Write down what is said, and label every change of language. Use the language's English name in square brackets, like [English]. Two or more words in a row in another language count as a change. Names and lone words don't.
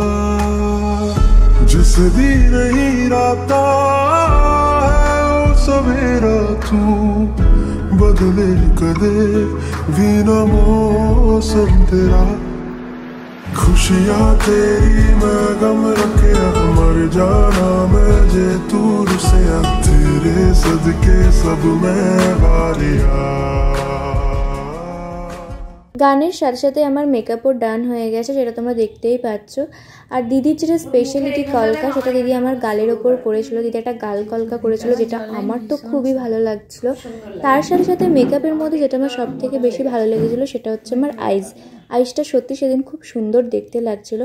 [Punjabi] ਜਿਸ ਦੀ ਨਹੀਂ ਰਾਤਾ ਹੈ ਵੋ ਸਵੇਰਾ ਤੂ ਬਦਲੇ ਕਦੇ ਭੀ ਨ ਮੌਸਮ ਤੇਰਾ। ਖੁਸ਼ੀਆਂ ਤੇਰੀ ਮੈਂ ਗਮ ਰੱਖੇ ਮਰ ਜਾਣਾ ਮੈਂ ਜੇ ਤੂ ਰੁੱਸਿਆ, ਤੇਰੇ ਸਦਕੇ ਸਭ ਮੈਂ ਵਾਰਿਆ। [Bangla] গানের সাথে সাথে আমার মেকআপও ডান হয়ে গেছে, যেটা তোমরা দেখতেই পাচ্ছ। আর দিদির যেটা স্পেশালিটি কলকা, সেটা দিদি আমার গালের ওপর করেছিল। দিদি একটা গাল কলকা করেছিল, যেটা আমার তো খুবই ভালো লাগছিল। তার সাথে সাথে মেকআপের মধ্যে যেটা আমার সব থেকে বেশি ভালো লেগেছিলো সেটা হচ্ছে আমার আইসটা সত্যি সেদিন খুব সুন্দর দেখতে লাগছিলো।